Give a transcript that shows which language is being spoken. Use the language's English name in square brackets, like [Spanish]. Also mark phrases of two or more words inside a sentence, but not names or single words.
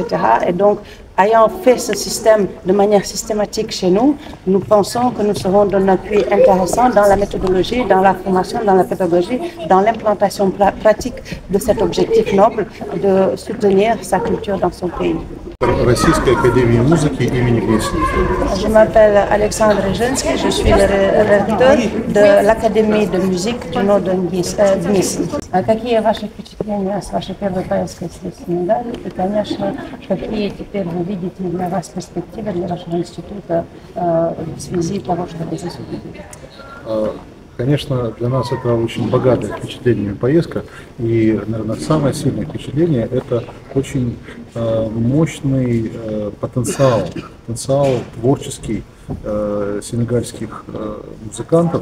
[French] Et donc, ayant fait ce système de manière systématique chez nous, nous pensons que nous serons d'un appui intéressant dans la méthodologie, dans la formation, dans la pédagogie, dans l'implantation pratique de cet objectif noble de soutenir sa culture dans son pays. [Russian] Российской академии музыки имени Гнесина. [French] Je m'appelle Alexandre Женский, je suis le recteur de l'Académie de musique du nom de Гнесин. [Russian] Какие ваши впечатления с вашей первой поездкой в Сенегал? И, конечно, какие теперь вы видите для вас перспективы, для вашего института в связи того, что вы здесь увидели? Конечно, для нас это очень богатая впечатлениями поездка, и, наверное, самое сильное впечатление – это очень мощный потенциал творческий сенегальских музыкантов.